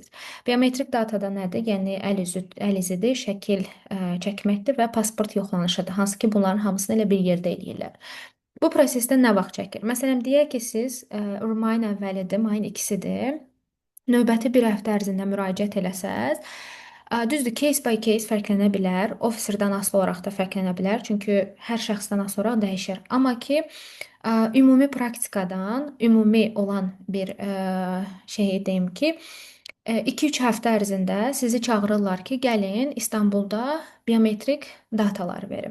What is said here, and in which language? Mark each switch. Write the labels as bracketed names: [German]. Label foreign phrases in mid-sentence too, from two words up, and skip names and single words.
[Azerbaijani] Biometrik datada nədir? Yəni əl izidir, şəkil çəkməkdir və pasport yoxlanışıdır. Hansı ki, bunların hamısını elə bir yerdə eləyirlər. Bu prosesdə nə vaxt çəkir? Məsələn, deyək ki, siz mayın əvvəlidir, mayın 2-sidir. Növbəti bir həftə ərzində müraciət eləsəz, düzdür, [English] case by case [Azerbaijani] fərqlənə bilər, officerdən asılı olaraq da fərqlənə bilər, çünki hər şəxsdən asılı olaraq dəyişir. Amma ki, ümumi praktikadan, ümumi olan bir şeyi deyim ki, 2-3 həftə ərzində sizi çağırırlar ki, gəlin İstanbulda biometrik dataları verin.